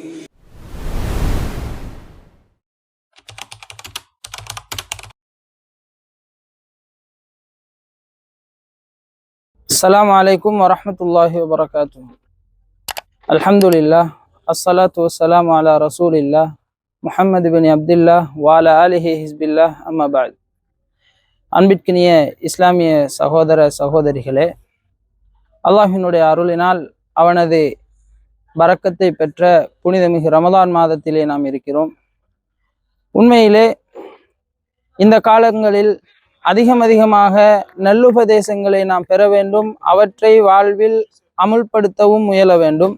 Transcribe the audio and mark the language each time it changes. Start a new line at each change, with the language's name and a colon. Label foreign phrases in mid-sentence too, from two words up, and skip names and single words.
Arabic: السلام عليكم ورحمة الله وبركاته. الحمد لله الصلاة والسلام على رسول الله محمد بن عبد الله وعلى آله حزب الله أما بعد.
Tamil: அன்பிற்கினிய இஸ்லாமிய சகோதர சகோதரிகளே, அல்லாஹினுடைய அருளினால் அவனது பரக்கத்தை பெற்ற புனிதமிகு ரமலான் மாதத்திலே நாம் இருக்கிறோம். உண்மையிலே இந்த காலங்களில் அதிகமாக நல்லுபதேசங்களை நாம் பெற வேண்டும், அவற்றை வாழ்வில் அமுல்படுத்தவும் முயல வேண்டும்.